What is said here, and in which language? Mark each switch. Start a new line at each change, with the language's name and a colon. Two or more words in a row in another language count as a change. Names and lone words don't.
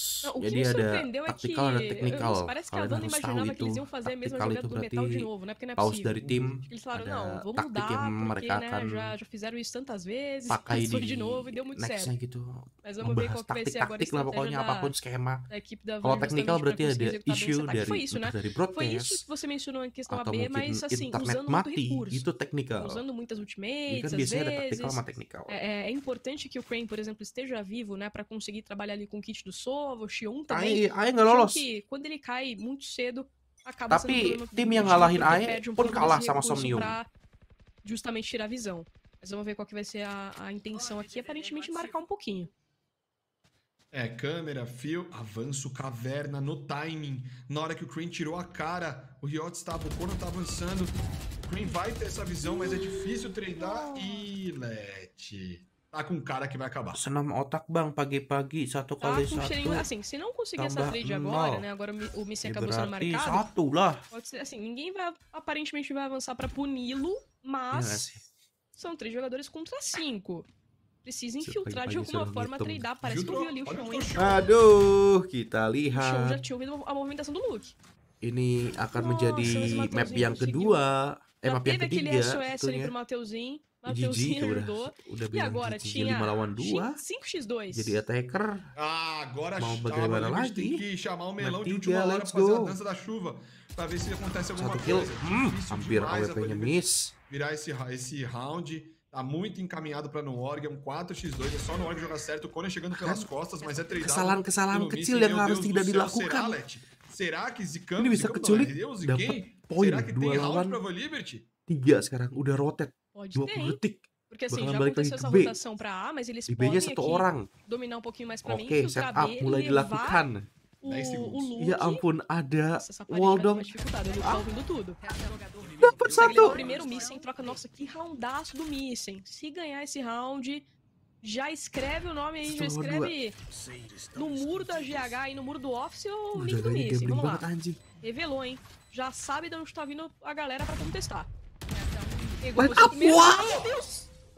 Portuguese: O que me surpreendeu é que parece que a Wanda imaginava que eles iam fazer a mesma jogada do metal de novo, né? Porque não é possível. Eles falaram, não, vamos mudar, porque né, já fizeram isso tantas vezes, foi de novo e deu muito certo. Mas vamos ver qual que vai ser agora a estratégia da equipe da Wanda.
Indonesian: Kalau teknikal berarti ada issue
Portuguese: foi isso, né? Foi isso que você mencionou em questão AB, mas assim, usando muito recurso.
Indonesian: Itu teknikal.
Portuguese: Usando muitas ultimates, às vezes. É importante que o Crane, por exemplo, esteja vivo, né? Pra conseguir trabalhar ali com o kit do Sova, o Xion também. Que quando ele cai muito cedo, acaba sendo
Indonesian: Tapi tim yang ngalahin Ae pun kalah sama Somnium.
Portuguese: Pra justamente tirar a visão. Mas vamos ver qual que vai ser a intenção aqui. Aparentemente marcar um pouquinho. Câmera, fio, avanço, caverna, no timing. Na hora que o Crane tirou a cara, o Riot estava, o Kono tá avançando. O Crane vai ter essa visão, mas é difícil treinar. E Let. Tá com um cara que vai acabar.
Indonesian: Senam otak bang, pagi-pagi, satu kali satu.
Portuguese: Assim, se não conseguir essa trade agora, né? Agora o Missy acabou sendo marcado.
Indonesian: Satu lah.
Portuguese: Pode ser, assim, ninguém vai, aparentemente vai avançar pra puni-lo, mas são 3 jogadores contra 5. Precisa infiltrar de alguma forma, tradar. Parece que eu vi ali o Xion, hein?
Indonesian: Aduh, kita lihat.
Portuguese: O Xion já tinha ouvido a movimentação do Luke.
Indonesian: Ini akan menjadi map yang kedua. Map yang ketiga.
Portuguese: Teve aquele SOS ali pro Mateuzinho. Mateuzinho ajudou. E agora tinha 5x2.
Indonesian: Jadi attacker.
Portuguese: Agora
Indonesian: mau bagaimana lagi?
Portuguese: Tem que chamar o melão de última hora pra fazer a dança da chuva. Pra ver se acontece alguma coisa.
Indonesian: Hampir AWP-nya miss.
Portuguese: Virar esse round. Tá muito encaminhado pra Noorg, é um 4x2, é só Noorg jogar certo, o Kone chegando pelas costas, mas é tradado.
Indonesian: Kesalahan kecil yang harus tidak dilakukan.
Portuguese: Será que Zicam?
Indonesian: Ini bisa keculik, dapat poin 2 lawan 3 sekarang, udah rotate 20 detik.
Portuguese: Porque assim, já aconteceu essa rotação pra A, mas eles podem aqui dominar um pouquinho mais pra mim, filtrar B,
Indonesian: mulai dilakukan.
Portuguese: O Luke.
Indonesian: Ya ampun, ada wall dong.
Portuguese: Ele tá ouvindo tudo.
Indonesian: Dapat satu.
Portuguese: O primeiro Missing troca, nossa, que roundaço do Missing. Se ganhar esse round, já escreve o nome aí, já escreve no muro da GH e no muro do Office o link do Missing. Vamos lá. Revelou, hein? Já sabe de onde tá vindo a galera pra contestar. Pegou o primeiro. Meu Deus!